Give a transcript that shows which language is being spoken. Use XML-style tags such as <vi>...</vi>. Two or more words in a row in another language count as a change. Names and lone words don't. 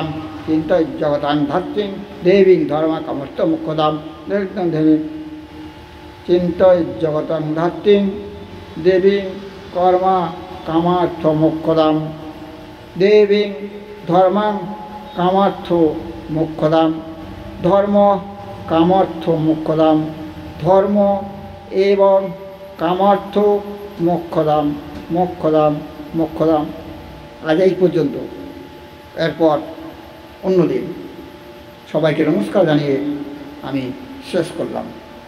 <sa>চিন্তয়জ্জগতাং ধাত্রীং দেবীং ধর্মকামর্থমুখ্যদাম। চিন্তয়জ্জগতাং ধাত্রীং দেবীং কর্মা কামার্থমোক্ষদাম। দেবীং ধর্মাং কামার্থ মোক্ষদাম। ধর্ম কামার্থ মোক্ষদাম। ধর্ম এবং কামার্থ মোক্ষদাম। মোক্ষদাম মোক্ষদাম।</sa> <bn>আজ এই পর্যন্ত, এরপর অন্যদিন। সবাইকে নমস্কার জানিয়ে আমি শেষ করলাম।</bn>